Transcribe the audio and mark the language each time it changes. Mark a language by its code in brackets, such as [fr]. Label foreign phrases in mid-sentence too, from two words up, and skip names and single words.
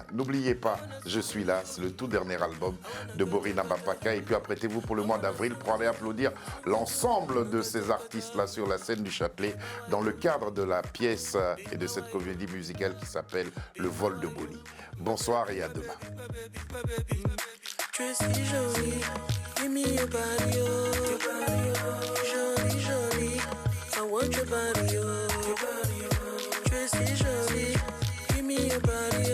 [fr] N'oubliez pas, Je suis là, c'est le tout dernier album de Borina Papaka et puis apprêtez-vous pour le mois d'avril pour aller applaudir l'ensemble de ces artistes-là sur la scène du Châtelet dans le cadre de la pièce et de cette comédie musicale qui s'appelle Le vol de Boli. Bonsoir et à demain. Tu es si jolie, [en] give me your body, oh. Jolie, jolie, I want your body, oh. [fr] Tu es si jolie, [en] give me your body.